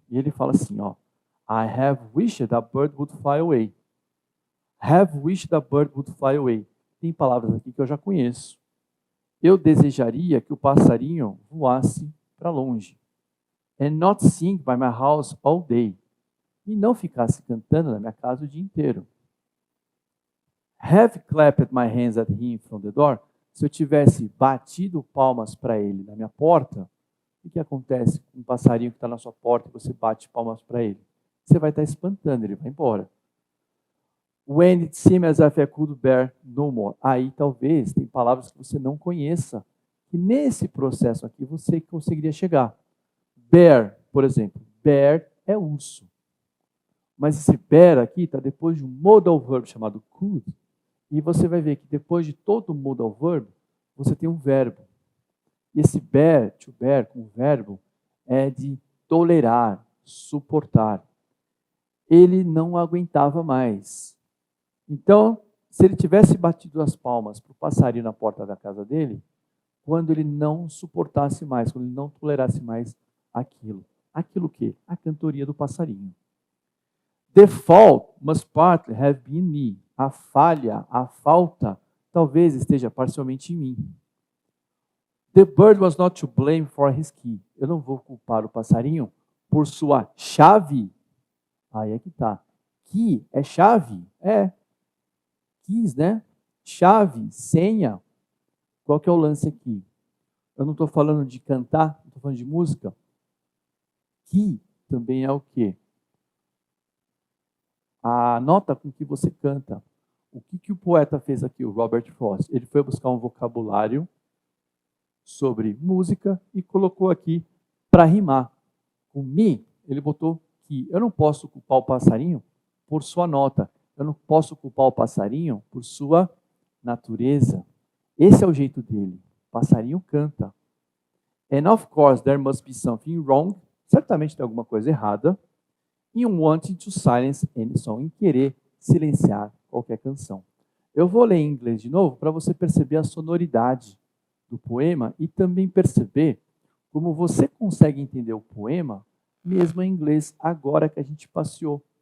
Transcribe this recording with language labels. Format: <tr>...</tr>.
<pt>E ele fala assim, ó,</pt> <en>I have wished a bird would fly away. Have wished a bird would fly away.</en> <pt>Tem palavras aqui que eu já conheço. Eu desejaria que o passarinho voasse para longe.</pt> <en>And not sing by my house all day.</en> <pt>E não ficasse cantando na minha casa o dia inteiro.</pt> <en>Have clapped my hands at him from the door.</en> <pt>Se eu tivesse batido palmas para ele na minha porta, o que acontece com um passarinho que está na sua porta e você bate palmas para ele? Você vai estar espantando, ele vai embora.</pt> <en>When it seemed as if I could bear no more.</en> <pt>Aí talvez tem palavras que você não conheça, que nesse processo aqui você conseguiria chegar. Bear, por exemplo. Bear é urso. Mas esse bear aqui está depois de um modal verb chamado could. E você vai ver que depois de todo o modal verb, você tem um verbo. E esse bear, to bear, com o verbo, é de tolerar, suportar. Ele não aguentava mais. Então, se ele tivesse batido as palmas para o passarinho na porta da casa dele, quando ele não suportasse mais, quando ele não tolerasse mais aquilo. Aquilo o quê? A cantoria do passarinho.</pt> <en>The fault must partly have been me.</en> <pt>A falha, a falta, talvez esteja parcialmente em mim.</pt> <en>The bird was not to blame for his key.</en> <pt>Eu não vou culpar o passarinho por sua chave. Aí é que tá. Key é chave? É. Keys, né? Chave, senha. Qual que é o lance aqui? Eu não estou falando de cantar, não estou falando de música. Key também é o quê? A nota com que você canta. O que o poeta fez aqui, o Robert Frost? Ele foi buscar um vocabulário sobre música e colocou aqui para rimar. Com mi, ele botou que. Eu não posso culpar o passarinho por sua nota. Eu não posso culpar o passarinho por sua natureza. Esse é o jeito dele. O passarinho canta.</pt> <en>And of course, there must be something wrong.</en> <pt>Certamente tem alguma coisa errada.</pt> <en>In wanting to silence any song.</en> <pt>Em querer silenciar qualquer canção. Eu vou ler em inglês de novo para você perceber a sonoridade do poema e também perceber como você consegue entender o poema mesmo em inglês agora que a gente passeou.</pt>